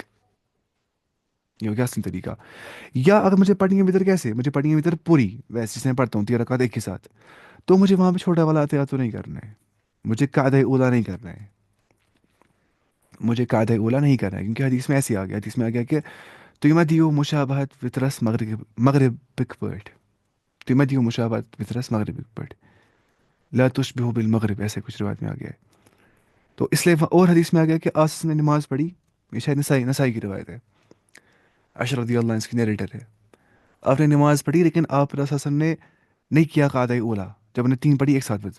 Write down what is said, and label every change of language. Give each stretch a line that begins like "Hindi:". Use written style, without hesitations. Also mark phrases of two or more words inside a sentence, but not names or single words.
Urdu: یہ ہو گیا اصل طریقہ. یا اگر مجھے پڑھنی ہے وطر کیسے، مجھے پڑھنی ہے وطر پوری ویسے جس میں پڑھتا ہوں 3 رکعت ایک ہی ساتھ، تو مجھے وہاں پہ چھوٹا والا احتیاط تو نہیں کرنا ہے. مجھے قاعدہ اولا نہیں کرنا ہے. مجھے قاعدہ اولا نہیں کرنا ہے، کیونکہ حدیث میں ایسے آ گیا، حدیث میں آ گیا کہ
Kashmiri: تُہۍ مہ دِیِو مشابہت وطرس مغربک پٲٹھۍ. تُہۍ مہ دِیِو مشابہت وطرس مغربک پٲٹھۍ.
Arabic: لا تشبہوا بالمغرب،
Urdu: ایسے کچھ روایت میں آ گیا ہے. تو اس لیے اور حدیث میں آ گیا کہ آسس نے نماز پڑھی. یہ شاید نسائی کی روایت ہے. عائشہ
Arabic: رضی اللہ عنہ
Urdu: اس کی نیریٹر ہے. آپ نے نماز پڑھی لیکن آپ رسول اللہ
Arabic: صلی اللہ علیہ وسلم
Urdu: نے نہیں کیا قاعدہ اولا، جب نے 3 پڑھی ایک ساتھ وطر.